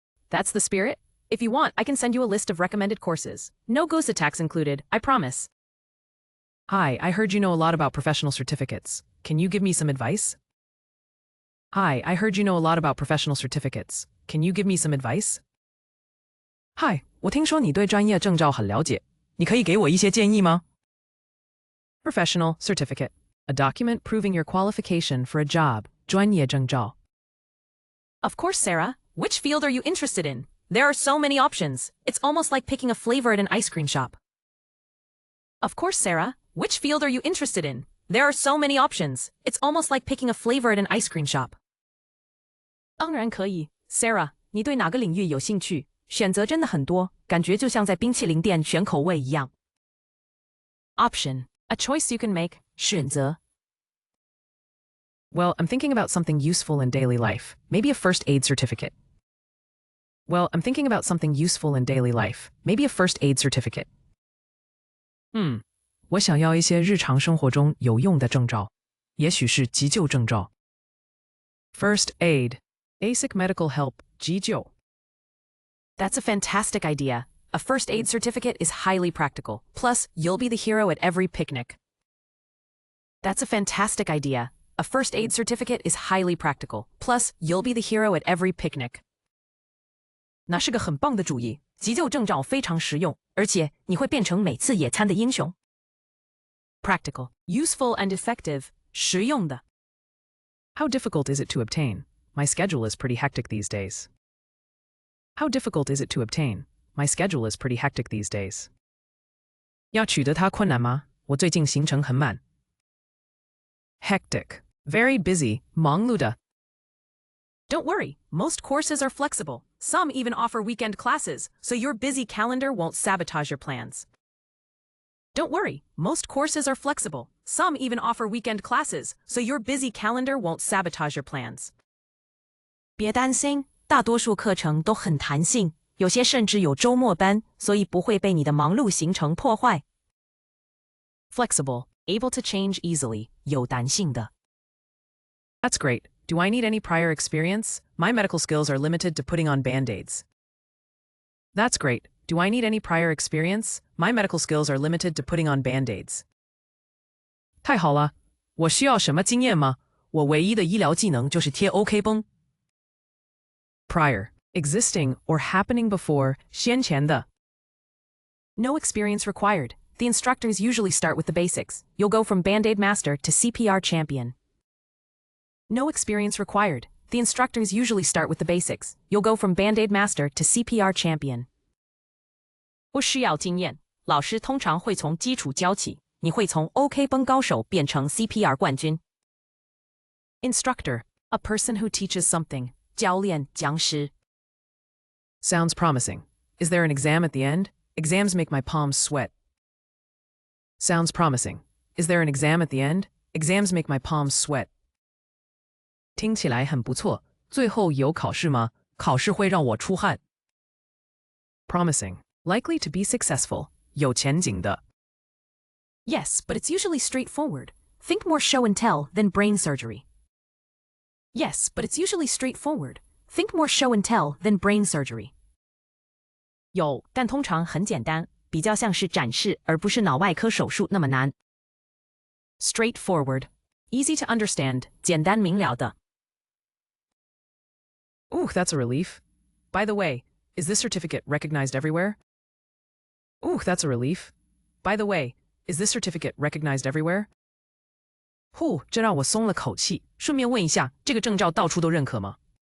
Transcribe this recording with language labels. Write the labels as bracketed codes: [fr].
[en] That's the spirit. If you want, I can send you a list of recommended courses. No ghost attacks included, I promise. Hi, I heard you know a lot about professional certificates. Can you give me some advice? Hi, I heard you know a lot about professional certificates. Can you give me some advice? [zh] Hi, 我听说你对专业证照很了解，你可以给我一些建议吗? [en] Professional certificate. A document proving your qualification for a job. [zh] 专业证照. [en] Of course, Sarah. Which field are you interested in? There are so many options. It's almost like picking a flavor at an ice cream shop. Of course, Sarah. Which field are you interested in? There are so many options. It's almost like picking a flavor at an ice cream shop. [zh] 当然可以 Sarah, 你对哪个领域有兴趣？选择真的很多，感觉就像在冰淇淋店选口味一样。 [en] Option. A choice you can make. [zh] 选择。 [en] Well, I'm thinking about something useful in daily life. Maybe a first aid certificate. Well, I'm thinking about something useful in daily life. Maybe a first aid certificate. [zh] 我想要一些日常生活中有用的证照，也许是急救证照。 [en] First aid. Basic medical help. [zh] 急救。 [en] That's a fantastic idea. A first aid certificate is highly practical. Plus, you'll be the hero at every picnic. That's a fantastic idea. A first aid certificate is highly practical. Plus, you'll be the hero at every picnic. [zh] 那是个很棒的主意。急救证照非常实用，而且你会变成每次野餐的英雄。 [en] Practical, useful and effective. [zh] 实用的。 [en] How difficult is it to obtain? My schedule is pretty hectic these days. How difficult is it to obtain? My schedule is pretty hectic these days. [zh] 要取得它困难吗？我最近行程很满。 [en] Hectic. Very busy. [zh] 忙碌的。 [en] Don't worry, most courses are flexible. Some even offer weekend classes, so your busy calendar won't sabotage your plans. Don't worry, most courses are flexible. Some even offer weekend classes, so your busy calendar won't sabotage your plans. [zh] 别担心，大多数课程都很弹性，有些甚至有周末班，所以不会被你的忙碌行程破坏。 [en] Flexible, able to change easily, [zh] 有弹性的。 [en] That's great. Do I need any prior experience? My medical skills are limited to putting on band-aids. That's great. Do I need any prior experience? My medical skills are limited to putting on band-aids. [zh] 太好了，我需要什么经验吗？我唯一的医疗技能就是贴 OK 绷。 [en] Prior, existing or happening before, [zh] 先前的。 [en] No experience required. The instructors usually start with the basics. You'll go from Band-Aid Master to CPR Champion. No experience required. The instructors usually start with the basics. You'll go from Band-Aid Master to CPR Champion. [zh] 不需要经验，老师通常会从基础教起。你会从 OK 绷高手变成 CPR 冠军。 [en] Instructor, a person who teaches something. [zh] 教练，讲师。 [en] Sounds promising. Is there an exam at the end? Exams make my palms sweat. Sounds promising. Is there an exam at the end? Exams make my palms sweat. [zh] 听起来很不错。最后有考试吗？考试会让我出汗。 [en] Promising. Likely to be successful. [zh] 有前景的。 [en] Yes, but it's usually straightforward. Think more show and tell than brain surgery. Yes, but it's usually straightforward. Think more show and tell than brain surgery. [zh] 有，但通常很简单，比较像是展示，而不是脑外科手术那么难。 [en] Straightforward. Easy to understand. [zh] 简单明了的。 [en] Ooh, that's a relief. By the way, is this certificate recognized everywhere? Ooh, that's a relief. By the way, is this certificate recognized everywhere? [zh] 这让我松了口气。顺便问一下，这个证照到处都认可吗？